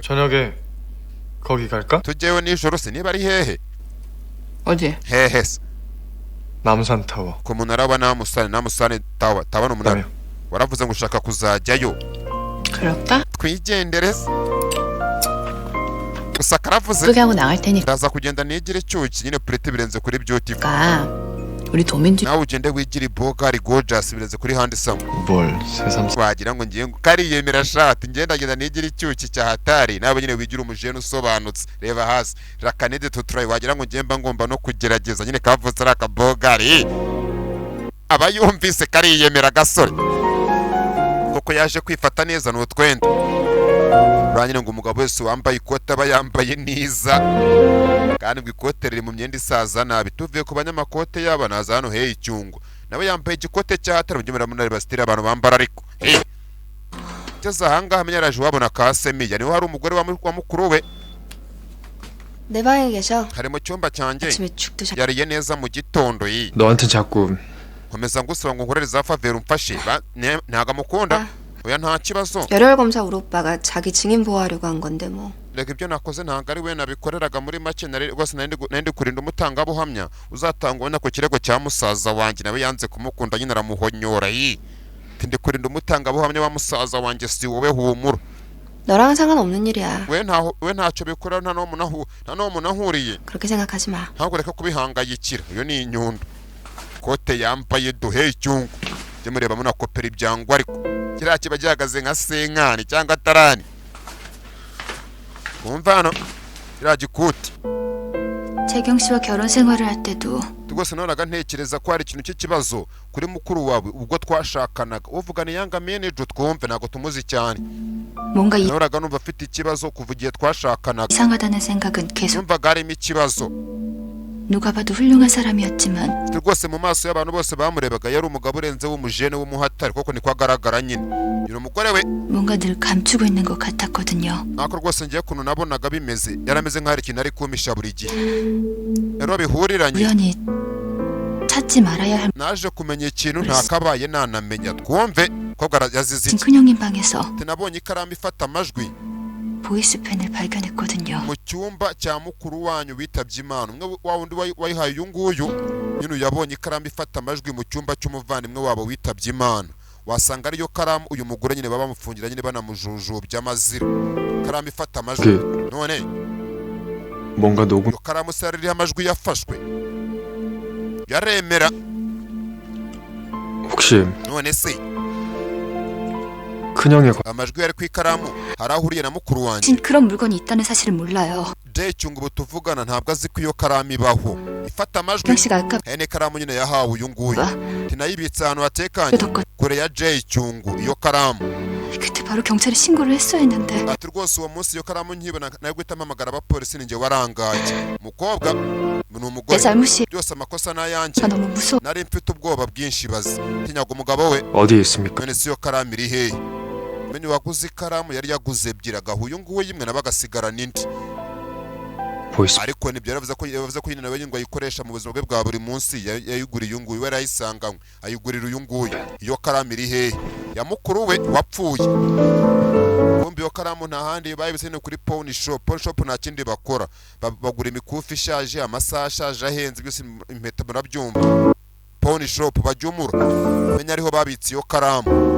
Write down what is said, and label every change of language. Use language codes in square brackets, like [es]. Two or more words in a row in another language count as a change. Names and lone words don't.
[ko] 저녁에 거기 갈까? [rw] tujyeyo nijoro se niba ari hehe [ko] 어디 [rw] hehe se [ko] 남산 타워. [rw] ku munara wa namusane tawa ni umunara waravuze ngo ushaka kuzajyayo [ko] 그럴까? [rw] twigendere se gusa karavuze [ko] 예쁘게 하고 나갈 테니까 [rw] ndaza kugenda nigire cyuki nyine purete birenze kuri beautiful [ko] 우리 도민주 [rw] nawe ugende wigire ibogari gorgeous birenze kuri handsome [ko] 뭘 새삼. [rw] wagira ngo ngiye kariyemera shati ngendagenda nigire icyuki cya hatari nawe nyine wigira umujene usobanutse reba hasi rakanede tuturayi wagira ngo ngiye mba ngomba no kugerageza nyine kavutse ari akabogari aba yumvise kariyemera gasore kuko yaje kwifata neza ni utwenda uranyine ngo umugabo wese wambaye ikote aba yambaye neza kandi ngo ikote riri mu myenda isaza nabi tuvuye ku banyamakote yaba naza hano heye icyungo nawe yambaye igikote cy'ahatari mu munara basitira abantu bambara ariko ngeze ahangaha menya yaraje wabona ka semiya niho hari umugore wa mukuru we [ko] 내 방에 계셔. [rw] hari mu cyumba cyanjye [ko] 아침에 죽도 잘. [rw] yariye neza mu gitondo [ko] 너한테 자꾸 [rw] nkomeza ngusaba ngo nkorere za faveri umfashe ntago amukunda oya nta kibazo [ko] 열혈 검사 우리 오빠가 자기 증인 보호하려고 한 건데 뭐. [rw] reka ibyo nakoze ntabwo ari we nabikoreraga muri make rwose nari kurinda umutangabuhamya uzatanga ubona ku kirego cya musaza wanjye nawe yanze kumukunda nyine aramuhonyora ndi kurinda umutangabuhamya wa musaza wanjye si wowe humura [ko] 너랑은 상관없는 일이야. [rw] we ntacyo bikora nta n'uwo munahuriye [ko] 그렇게 생각하지 마. [rw] ntabwo reka kubihangayikira iyo ni inyundo kote yambaye duhe icyungu jya murebamo na kopera ibyangwa ariko kiriya kiba gihagaze nka senkani cyangwa tarani wumva hano kiriya gikuti [ko] 재경 씨와 결혼 생활을 할 때도 [rw] rwose nahoraga ntekereza ko hari ikintu cy'ikibazo kuri mukuru wawe ubwo twashakanaga uvugana yanga manager twumve ntabwo tumuzi cyane [ko] 뭔가 [rw] nahoraga numva afite ikibazo kuva igihe twashakanaga [ko] 이상하다는 생각은 계속 [rw] numvaga harimo ikibazo [ko] 누가 봐도 훌륭한 사람이었지만 [rw] rwose mu maso y'abantu bose bamurebaga yari umugabo urenze w'umujene w'umuhatari koko niko agaragara nyine uyu mugore we [ko] 뭔가 늘 감추고 있는 것 같았거든요. [rw] nako rwose ngiye kuntu nabonaga bimeze yarameze nk'aho hari ikintu ari kumisha buri gihe rero bihuriranye [ko] 우연히 찾지 말아야 할 [rw] naje kumenya ikintu ntakabaye nanamenya twumve ko yazize iki [ko] 큰형님 방에서 [rw] nabonye ikaramu ifata amajwi [ko] 보이스펜을 발견했거든요. [rw] mu cyumba cya mukuru wanyu witabye Imana umwe wa wundi wayihaye uyu nguyu nyine yabonye ikaramu ifata amajwi mu cyumba cy'umuvandimwe wabo witabye Imana wasanga ariyo karamu uyu mugore nyine baba bamufungira nyine banamujujubya amazira karamu ifata amajwi none [ko] 뭔가 녹음 [rw] iyo karamu se yari iriho amajwi yafashwe yaremera [ko] 혹시 [rw] none se [ko] 큰형의 [rw] amajwi yari ku ikaramu hari aho uriye na mukuru wanjye [ko] 진 그런 물건이 있다는 사실을 몰라요. [rw] Jaychung ubu tuvugana ntabwo azi ko iyo karamu ibaho ifata amajwi [ko] 형씨가 아까 [rw] hene karamu nyine yahawe uyu nguyu tinayibitse ahantu hatekanye kure ya Jaychung iyo karamu [ko] 그때 바로 경찰에 신고를 했어야 했는데 [rw] ati rwose uwo munsi iyo karamu nkibona nayo guhita mpamagara abapolisi ninjye warangaye umukobwa ni umugore byose amakosa n'ayanjye nari mfite ubwoba bwinshi bazi tinyaga umugabo we [ko] 어디에 있습니까? [rw] none si iyo karamu iri hehe menye waguze ikaramu yari yaguze ebyiri agaha uyu nguyu imwe nawe agasigara n'indi ariko nibyo yavuze ko nyine nawe ngo ayikoresha mu buzima bwe bwa buri munsi yayiguriye uyu nguyu we yarayisanganywe ayigurira uyu nguyu iyo karamu iri hehe ya mukuru we wapfuye kumbi iyo karamu nta handi bayibise ni kuri [en] pawn shop [rw] nta kindi bakora bagura imikufi ishaje amasaha ashaje ahenze byose impeta murabyumva [en] pawn shop [rw] bajyumura menya ariho babitse iyo karamu